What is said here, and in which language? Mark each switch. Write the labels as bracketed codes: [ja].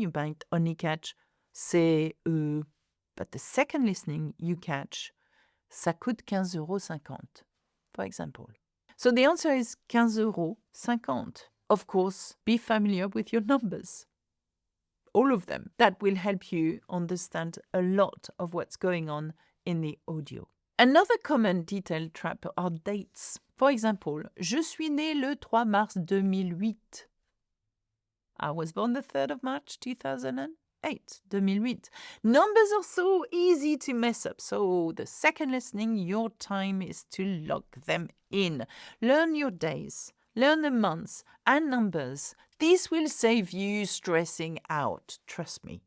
[en] You might only catch c'est but the second listening, you catch [fr] ça coûte 15,50 €, [en] for example. So the answer is 15,50 €. Of course, be familiar with your numbers. All of them. That will help you understand a lot of what's going on in the audio. Another common detail trap are dates. For example, [fr] je suis né le 3 mars 2008. [en] I was born the 3rd of March 2008. 2008. Numbers are so easy to mess up. So the second listening, your time is to lock them in. Learn your days. Learn the months and numbers. This will save you stressing out. Trust me.